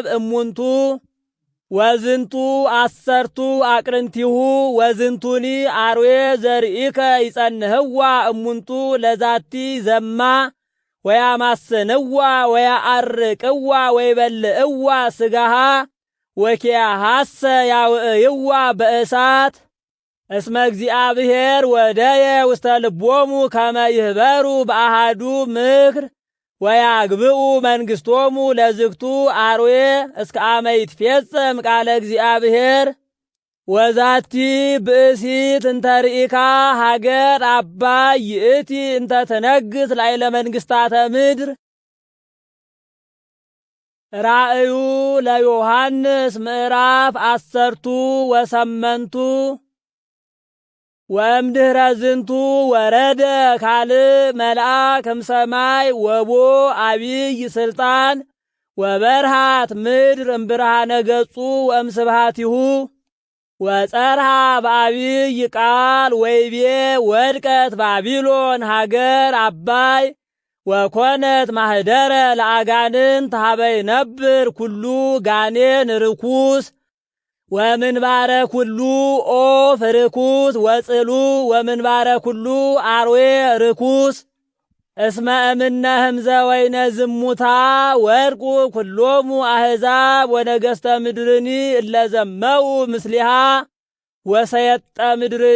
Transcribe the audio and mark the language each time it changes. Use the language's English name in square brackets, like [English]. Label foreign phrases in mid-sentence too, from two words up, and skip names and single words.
[Geez] እሙንቱ ወዝንቱ 10 አቅርንቲሁ ወዝንቱኒ አርዌ ዘርኢከ ይጸንህዋ እሙንቱ ለዛቲ ዘማ ወያማስንዋ ወያአርቅዋ ወይበልዕዋ ስጋሃ ወኪያሃሰ ያውዕይዋ በእሳት እስመ እግዚአብሔር ወደየ ውስተ ልቦሙ ከመ ይህበሩ በአሃዱ ምክር ወያግብኡ መንግሥቶሙ ለዝግቱ አርዌ እስከ አመ ይትፌጸም ቃለ እግዚአብሔር። ወዛቲ ብእሲት እንተ ርኢካ ሀገር አባይ ይእቲ እንተ ትነግሥ ላዕለ መንግሥታተ ምድር። ራእዩ ለዮሐንስ ምዕራፍ 18 ወእምድኅረ ዝንቱ ወረደ ካልእ መልአክ እምሰማይ ወቦ አቢይ ስልጣን ወበርሃት ምድር እምብርሃነ ገጹ ወእምስብሐቲሁ ወጸርሃ በአቢይ ቃል ወይቤ ወድቀት ባቢሎን ሀገር አባይ ወኮነት ማህደረ ለአጋንንት ሀበ ይነብር ኩሉ ጋኔን ርኩስ ወምንባረ ኩሉ ኦፍ ርኩስ ወጽሉ ወምንባረ ኩሉ አርዌ ርኩስ እስመ እምነ ህምዘ ወይነ ዝሙታ ወርቁ ኩሎሙ አሕዛብ ወነገሥተ ምድርኒ እለ ዘመው ምስሊሃ ወሰየጠ ምድርኒ